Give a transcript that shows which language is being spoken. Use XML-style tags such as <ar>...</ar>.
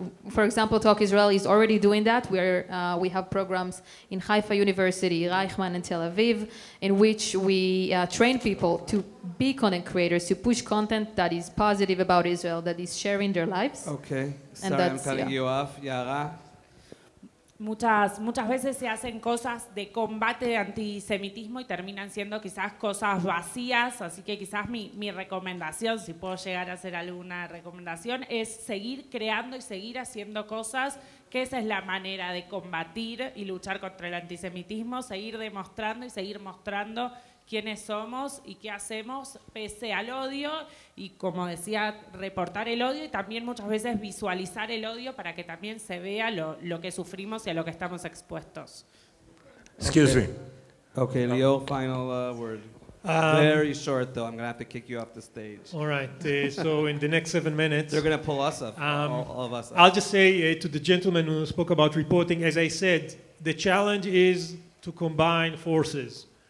<en>For example, Talk Israel is already doing that. We have programs in Haifa University, Reichman, and Tel Aviv, in which we train people to be content creators, to push content that is positive about Israel, that is sharing their lives. Okay. And Sorry, I'm that's- cutting yeah. you off. Yara?</en> <es>Muchas veces se hacen cosas de combate de antisemitismo y terminan siendo quizás cosas vacías, así que quizás mi recomendación, si puedo llegar a hacer alguna recomendación, es seguir creando y seguir haciendo cosas, que esa es la manera de combatir y luchar contra el antisemitismo, seguir demostrando y seguir mostrando quiénes somos y qué hacemos pese al odio y, como decía, reportar el odio y también muchas veces visualizar el odio para que también se vea lo que sufrimos y a lo que estamos expuestos.</es> <en>Excuse me. Okay, Leo, final word. Very short, though. I'm going to have to kick you off the stage. All right. So in the next 7 minutes, They're going to pull us up, all of us up. I'll just say to the gentleman who spoke about reporting, as I said, the challenge is to combine forces.</en>